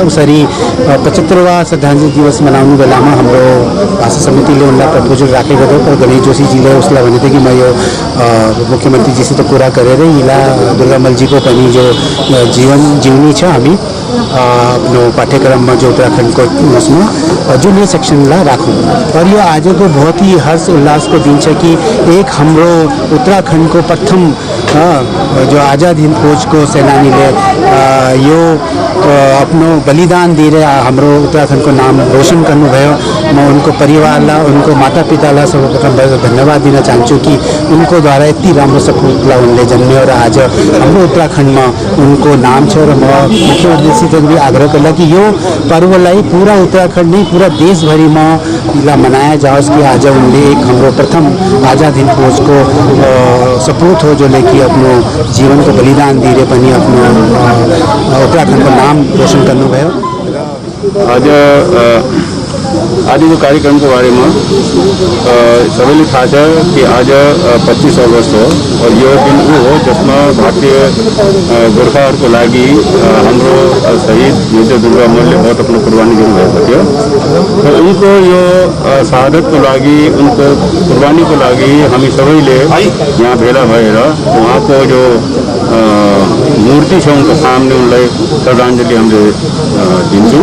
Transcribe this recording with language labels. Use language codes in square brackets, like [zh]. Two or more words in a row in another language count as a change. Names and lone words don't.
[ne] उसरी 75वां श्रद्धाञ्जली दिवस मनाउने बेलामा हाम्रो भाषा समितिले उनलाई प्रपोजल राखेको थियो, तर गणेश जोशीजीले उसलाई भनेको थियो कि म यो मुख्यमन्त्रीजीसित कुरा गरेर यसलाई दुर्गामलजीको पनि जो जीवन जीवनी छ हामी आफ्नो पाठ्यक्रममा जो उत्तराखण्डको उसमा जुनियर सेक्सनलाई राखौँ। और यो आजको बहुत ही हर्ष उल्लासको दिन छ कि एक हाम्रो उत्तराखण्डको प्रथम जो आज़ाद हिंद फौजको सेनानीले यो आफ्नो बलिदान दिएर हाम्रो उत्तराखण्डको नाम रोशन गर्नुभयो। म उनको परिवारलाई, उनको माता पितालाई सर्वप्रथम धन्यवाद दिन चाहन्छु कि उनको द्वारा यति राम्रो सपुतलाई उनले जन्म्यो र आज हाम्रो उत्तराखण्डमा उनको नाम छ। र म मुख्यमन्त्रीसित भी आग्रह गर्ला कि यो पर्वलाई पूरा उत्तराखण्ड नै पूरा देशभरिमा यसलाई मनाया जाओस् कि आज उनले एक हाम्रो प्रथम आज़ाद हिंद फौजको सपूत हो जो लेकि आफ्नो जीवनको बलिदान दिएर पनि आफ्नो उत्तराखण्डको नाम रोशन गर्नुभयो। आज [hi] जो कार्यक्रम के बारे में [ne] सबैले थाहा छ कि आज 25 अगस्त हो और यो दिन वो हो जसमा भारतीय गोर्खाहरूको लागि हाम्रो शहीद मेजर दुर्गामलले बहुत आफ्नो कुर्बानी दिनुभएको थियो र उनको यो शहादतको लागि, उनको कुर्बानीको लागि हामी सबैले यहाँ भेला भएर उहाँको जो मूर्ति छ उनको सामने उनलाई श्रद्धाञ्जली हामीले दिन्छौँ।